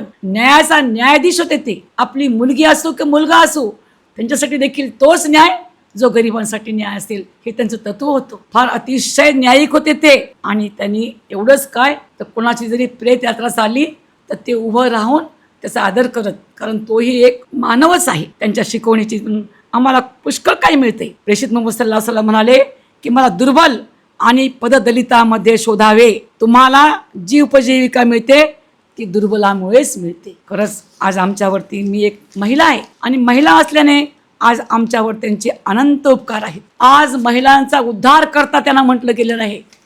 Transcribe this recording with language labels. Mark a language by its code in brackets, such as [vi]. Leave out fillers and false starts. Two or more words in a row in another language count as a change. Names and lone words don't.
[mr] न्यायाचा न्यायाधीश होते ते. आपली मुलगी असो की मुलगा असो, त्यांच्यासाठी देखील तोच न्याय जो गरिबांसाठी न्याय असेल, हे त्यांचं तत्व होतं. फार अतिशय न्यायिक होते ते. आणि त्यांनी एवढंच काय, तर कोणाची जरी प्रेत यात्रा चालली तर ते उभं राहून त्याचा आदर करत, कारण तोही एक मानवच आहे. त्यांच्या शिकवणीची आम्हाला पुष्कळ काही मिळते. प्रेषित मुहम्मद [ar] صلى الله عليه وسلم [mr] म्हणाले की मला दुर्बल आणि पददलितामध्ये शोधावे. तुम्हाला जी उपजीविका मिळते ती दुर्बलामुळेच मिळते. खरंच आज आमच्यावरती, मी एक महिला आहे आणि महिला असल्याने आज आमच्यावर त्यांचे अनंत उपकार आहेत. आज महिलांचा उद्धार करता त्यांना म्हटलं गेलेलं आहे.